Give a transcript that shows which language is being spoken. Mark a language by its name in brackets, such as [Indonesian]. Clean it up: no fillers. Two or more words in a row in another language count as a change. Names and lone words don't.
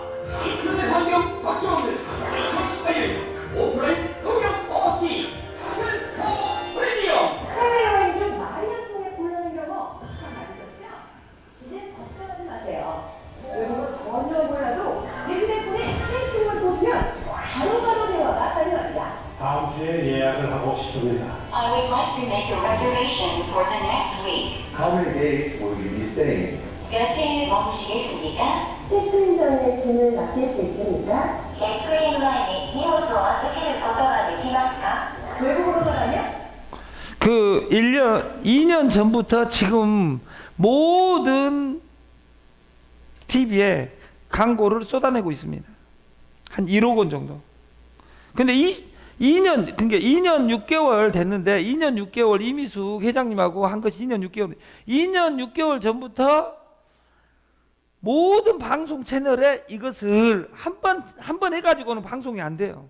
[Korean] 인터넷 환경 확정된 2018년 오프라인 통역 먹기 센스터 프리미엄. 해외여행 중 말이안 통해 곤란한 경우 참 많으셨죠? 이제 걱정하지 마세요. 외국어 전혀 몰라도 내 휴대폰에 세팅을 보시면 바로바로 대화가 가능합니다. 다음 주에 예약을 하고 싶습니다. [English] I would like to make a reservation for the next week. How many days will you be staying? [Korean] 며칠 머무시겠습니까? 체크인 전에 짐을 맡길 수 있습니까? [Japanese] チェックイン前に荷物を預けることができますか? [Korean] 외국어로 말하면 2년 전부터 지금 모든 TV에 광고를 쏟아내고 있습니다. 한 1억 원 정도. 근데 2년 6개월 됐는데 2년 6개월 이미숙 회장님하고 한 것이 2년 6개월 전부터 모든 방송 채널에 이것을 한 번 해가지고는 방송이 안 돼요.